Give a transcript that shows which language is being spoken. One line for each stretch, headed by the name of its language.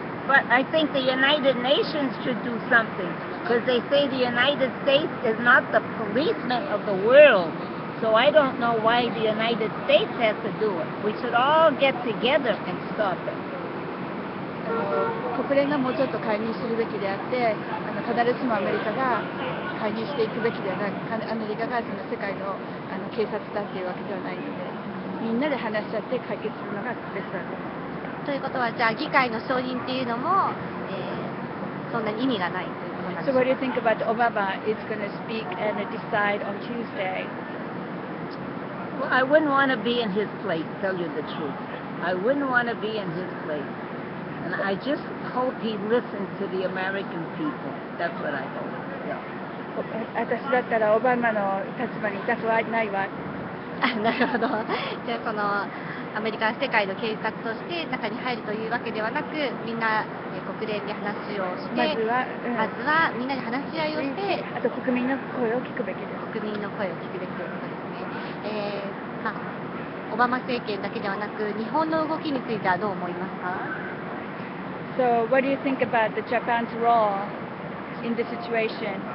English: But I think the United Nations should do something. Because they say the United States is not the policeman of the world. So I don't know why the United States has to do it. We should all get together and stop it.
Japanese: 国連がもうちょっと介入するべきであって、必ずしもアメリカが介入していくべきではなく、アメリカがその世界の警察だっていうわけではないので、みんなで話し合って解決するのがベストだと思います。ということは、じゃあ議会の承認っていうのも、そんなに意味がないということなんですか？
English: So what do you think about Obama is going to speak and decide on Tuesday? Well, I wouldn't want to be in his place, tell you the truth. I wouldn't want to be in his place. And I just hope he listens to the American people. That's what I hope. Yeah.
Japanese: 私だったらオバマの立場にいたくはないわ。なるほど。じゃあそのアメリカは世界の警察として中に入るというわけではなく、みんな国連で話をして、まずはみんなで話し合いをして、あと国民の声を聞くべきです。国民の声を聞くべきということですね。オバマ政権だけではなく、日本の動きについてはどう思いますか？
English: So, what do you think about the Japan's role in the situation?